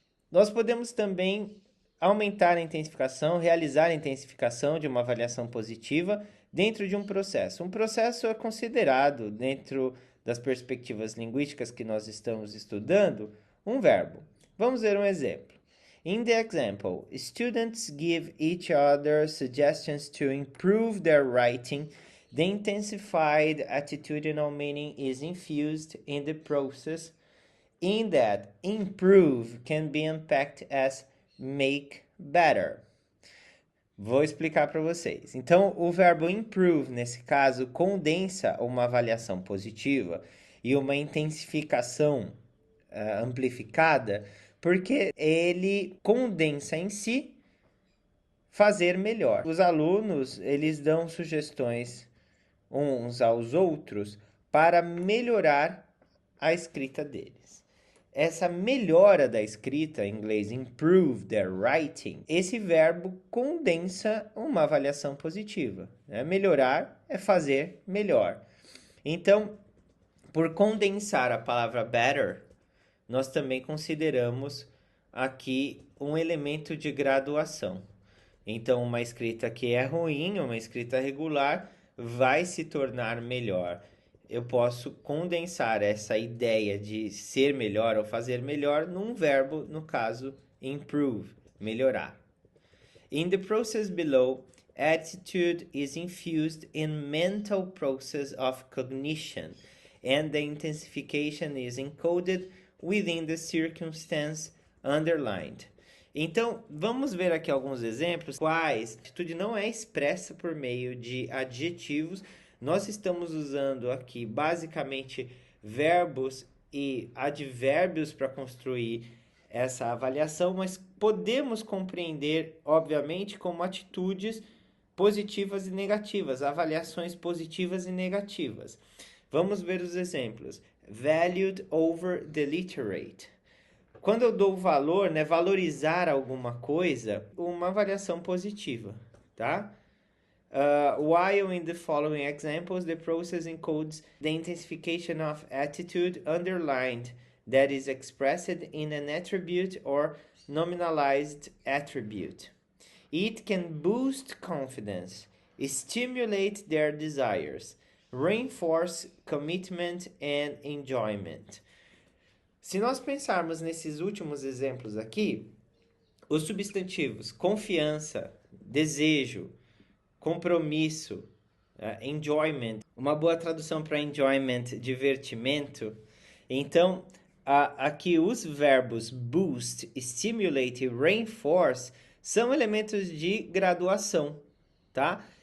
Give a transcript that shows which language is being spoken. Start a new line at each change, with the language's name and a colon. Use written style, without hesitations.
Portuguese: Nós podemos também aumentar a intensificação, realizar a intensificação de uma avaliação positiva dentro de um processo. Um processo é considerado, dentro das perspectivas linguísticas que nós estamos estudando, um verbo. Vamos ver um exemplo.
English: In the example, students give each other suggestions to improve their writing. The intensified attitudinal meaning is infused in the process, in that improve can be unpacked as make better.
Portuguese: Vou explicar para vocês. Então, o verbo improve, nesse caso, condensa uma avaliação positiva e uma intensificação amplificada, porque ele condensa em si fazer melhor. Os alunos, eles dão sugestões uns aos outros para melhorar a escrita deles. Essa melhora da escrita, em inglês
English: improve their writing,
Portuguese: esse verbo condensa uma avaliação positiva. Né? Melhorar é fazer melhor. Então, por condensar a palavra better, nós também consideramos aqui um elemento de graduação. Então, uma escrita que é ruim, uma escrita regular, vai se tornar melhor. Eu posso condensar essa ideia de ser melhor ou fazer melhor num verbo, no caso, improve, melhorar.
English: In the process below, attitude is infused in mental process of cognition, and the intensification is encoded within the circumstance underlined.
Portuguese: Então, vamos ver aqui alguns exemplos quais a atitude não é expressa por meio de adjetivos. Nós estamos usando aqui basicamente verbos e advérbios para construir essa avaliação, mas podemos compreender, obviamente, como atitudes positivas e negativas, avaliações positivas e negativas. Vamos ver os exemplos.
English: Valued over the literate.
Portuguese: Quando eu dou valor, né, valorizar alguma coisa, uma avaliação positiva, tá?
English: While in the following examples, the process encodes the intensification of attitude underlined that is expressed in an attribute or nominalized attribute. It can boost confidence, stimulate their desires, reinforce commitment and enjoyment.
Portuguese: Se nós pensarmos nesses últimos exemplos aqui, os substantivos confiança, desejo, compromisso, enjoyment, uma boa tradução para enjoyment, divertimento. Então, aqui os verbos boost, stimulate e reinforce são elementos de graduação, tá?